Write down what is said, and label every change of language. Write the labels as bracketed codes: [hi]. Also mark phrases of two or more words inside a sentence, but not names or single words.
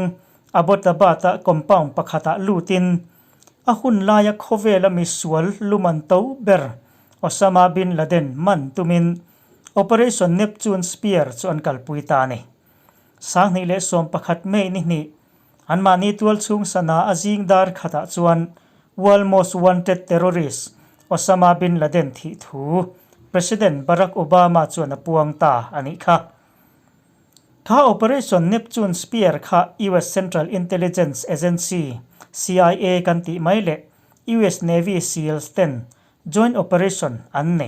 [hmr] Abbottabad compound pakhata lutin a Hunlai Khawvel mi sual luman to ber Osama bin Laden man tumin Operation Neptune Spear chuan kalpui ta ni sang ni le som pakhat mei ni an mani tual chung sana azing dar khata chuan [en] world most wanted terrorist [hmr] Osama bin Laden thi thu President Barack Obama chuan puang ta ani kha Operation Neptune Spear kha US Central Intelligence Agency CIA kan ti mai le US Navy SEALs 10 [en] joint operation [hmr] an nei